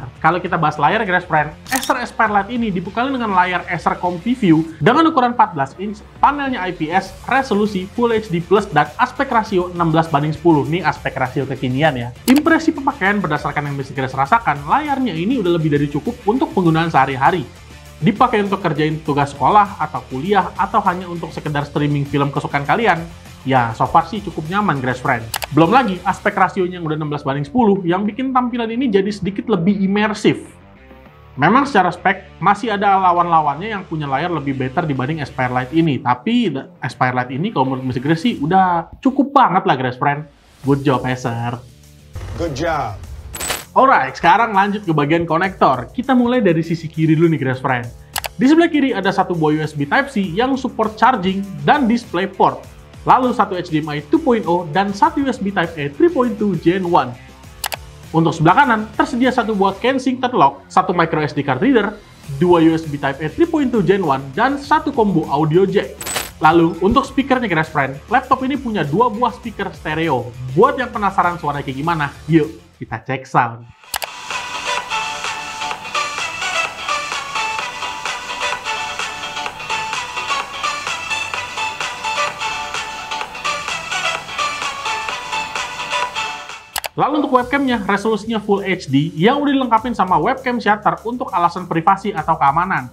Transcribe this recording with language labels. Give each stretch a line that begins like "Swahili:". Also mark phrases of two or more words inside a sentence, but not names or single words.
Indonesian: Kalau kita bahas layar, Grace Friend, Acer Aspire Lite ini dibekali dengan layar Acer ComfyView dengan ukuran 14 inch, panelnya IPS, resolusi Full HD+, dan aspek rasio 16:10. Nih aspek rasio kekinian ya. Impresi pemakaian berdasarkan yang Mr. Grace rasakan, layarnya ini udah lebih dari cukup untuk penggunaan sehari-hari. Dipakai untuk kerjain tugas sekolah atau kuliah atau hanya untuk sekedar streaming film kesukaan kalian, ya
English: so far
Indonesian: sih cukup nyaman Grace Friend. Belum lagi aspek rasionya yang udah 16:10 yang bikin tampilan ini jadi sedikit lebih imersif. Memang secara spek masih ada lawan-lawannya yang punya layar lebih better dibanding Aspire Lite ini, tapi Aspire Lite ini kalau menurut Mr. Grace sih udah cukup banget lah Grace Friend.
English: Good job
Indonesian: Acer.
English: Good job.
Indonesian: Alright, sekarang lanjut ke bagian konektor. Kita mulai dari sisi kiri dulu nih Grace Friend. Di sebelah kiri ada satu buah USB Type-C yang
English: support charging
Indonesian: dan
English: display port.
Indonesian: Lalu satu HDMI 2.0 dan satu USB Type-A 3.2 Gen 1. Untuk sebelah kanan, tersedia satu buah Kensington lock, satu
English: micro SD card reader,
Indonesian: dua USB Type-A 3.2 Gen 1, dan satu
English: combo audio jack.
Indonesian: Lalu, untuk speakernya Grace Friend, laptop ini punya dua buah speaker stereo. Buat yang penasaran suaranya kayak gimana, yuk kita cek sound. Lalu untuk webcamnya, resolusinya Full HD yang udah dilengkapin sama
English: webcam shutter
Indonesian: untuk alasan privasi atau keamanan.